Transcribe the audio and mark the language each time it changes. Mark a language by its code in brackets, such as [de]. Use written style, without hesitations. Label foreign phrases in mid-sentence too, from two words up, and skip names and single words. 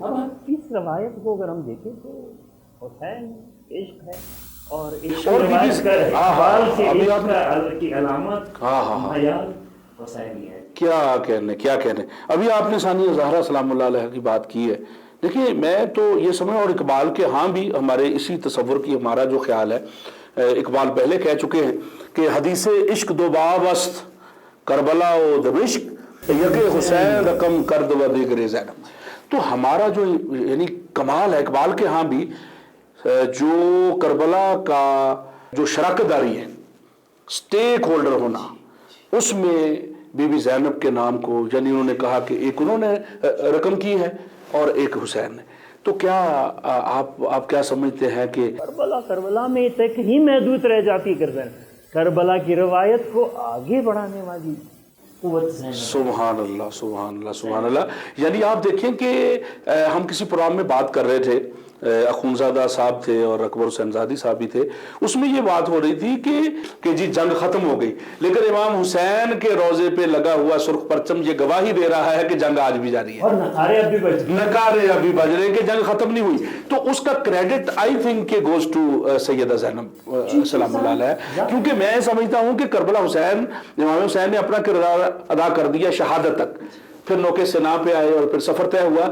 [ur] اب اس روایت کو اگر ہم دیکھیں تو حسین عشق ہے اور عشق روایت کا اقبال سے عشق کی علامت حیال حسینی ہے. کیا کہنے. ابھی آپ نے ثانیہ زہرا [ar] سلام اللہ علیہ [ur] کی بات کی ہے. دیکھیے میں تو یہ سمجھ، اور اقبال کے ہاں بھی ہمارے اسی تصور کی ہمارا جو خیال ہے، اقبال پہلے کہہ چکے ہیں کہ [fa] حدیث عشق دو باب است کربلا و دمشق یک حسین رقم کرد و دیگر زینب. [ur] تو ہمارا جو یعنی کمال ہے اقبال کے ہاں بھی، جو کربلا کا جو شراکت داری ہے، سٹیک ہولڈر ہونا، اس میں بی بی زینب کے نام کو، یعنی انہوں نے کہا کہ ایک انہوں نے رقم کی ہے اور ایک حسین نے. تو کیا آپ کیا سمجھتے ہیں کہ کربلا میں تک ہی محدود رہ جاتی کربلا کی روایت کو آگے بڑھانے والی قوت. [ar] سبحان اللہ سبحان اللہ سبحان اللہ. [ur] یعنی آپ دیکھیں کہ ہم کسی پروگرام میں بات کر رہے تھے اخوندزادہ صاحب تھے اور اکبر حسین زادی صاحب بھی تھے، اس میں یہ بات ہو رہی تھی کہ جی جنگ ختم ہو گئی، لیکن امام حسین کے روضے پہ لگا ہوا سرخ پرچم یہ گواہی دے رہا ہے کہ جنگ آج بھی جاری ہے اور نقارے ابھی بج رہے کہ جنگ ختم نہیں ہوئی۔ تو اس کا کریڈٹ [en] I think it goes to [ur] سیدہ زینب [ar] سلام اللہ علیہا, [ur] کیونکہ میں سمجھتا ہوں کہ کربلا حسین، امام حسین نے اپنا کردار ادا کر دیا شہادت تک، پھر نوکے سناں پہ آئے اور پھر سفر طے ہوا.